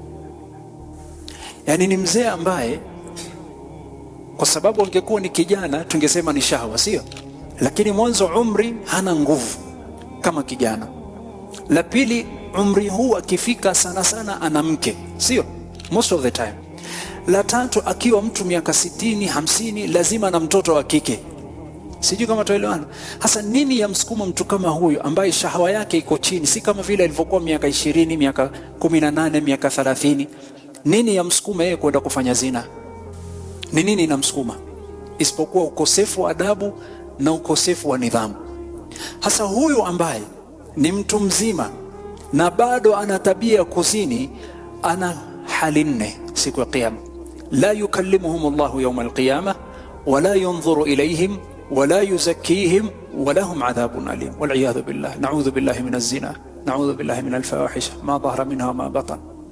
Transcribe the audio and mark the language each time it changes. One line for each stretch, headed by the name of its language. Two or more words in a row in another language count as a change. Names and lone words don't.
Swahili: Yani ni mzee ambaye kwa sababu angekuwa ni kijana tungesema ni shahwa, sio? Lakini mwanzo umri hana nguvu kama kijana. La pili, umri huu akifika sana sana ana mke, sio?
English: Most of the time.
Swahili: La tatu, akiwa mtu miaka 60, 50 lazima na mtoto wa kike. Sijui kama tuelewana. Hasa nini ya msukuma mtu kama huyu ambaye shahwa yake iko chini, si kama vile alivyokuwa miaka 20, miaka 18, miaka 30. Nini ya msukuma yeye kwenda kufanya zina? Ni nini inamsukuma? Isipokuwa ukosefu wa adabu na ukosefu wa nidhamu. Hasa huyu ambaye ni mtu mzima na bado ana tabia ya kuzini, ana hali 4 siku ya kiyama.
Arabic: لا يكلمهم الله يوم القيامة ولا ينظر إليهم ولا يزكيهم ولهم عذاب أليم والعياذ بالله. نعوذ بالله من الزنا، نعوذ بالله من الفواحش ما ظهر منها وما بطن.